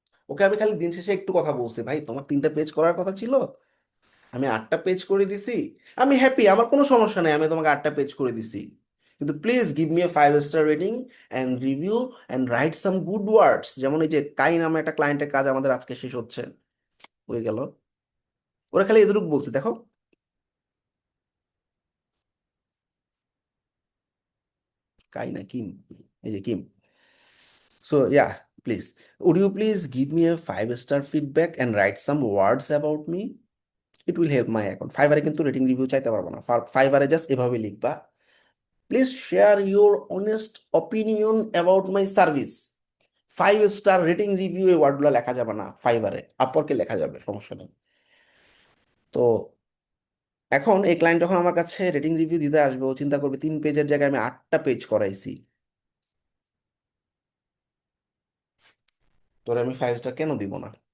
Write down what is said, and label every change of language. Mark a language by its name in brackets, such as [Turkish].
[Bangla] ওকে আমি খালি দিন শেষে একটু কথা বলছি, ভাই তোমার 3টা পেজ করার কথা ছিল, আমি 8টা পেজ করে দিছি, আমি হ্যাপি, আমার কোনো সমস্যা নেই, আমি তোমাকে 8টা পেজ করে দিছি, কিন্তু [English] Please give me a 5 star rating and review and write some good words. [Bangla] যেমন এই যে কাই নামে একটা ক্লায়েন্টের কাজ আমাদের আজকে শেষ হচ্ছে, হয়ে গেল, ওরা খালি এতটুকু বলছে, দেখো কাই না কিম, এই যে Kim. [English] So yeah, please would you please give me a 5 star feedback and write some words about me, it will help my account। [Bangla] ফাইবারে কিন্তু রেটিং রিভিউ চাইতে পারবো না, ফাইবারে জাস্ট এভাবে লিখবা, [English] Please share your honest opinion about my service. [Bangla] 5 star rating review এই ওয়ার্ডগুলো লেখা যাবে না, ফাইবারে আপওয়ার্কে লেখা যাবে, সমস্যা নেই। তো এখন এই ক্লায়েন্ট যখন আমার কাছে রেটিং রিভিউ দিতে আসবে, ও চিন্তা করবে 3 পেজের জায়গায় আমি 8টা পেজ করাইছি, তোরে আমি 5 স্টার কেন দিব না?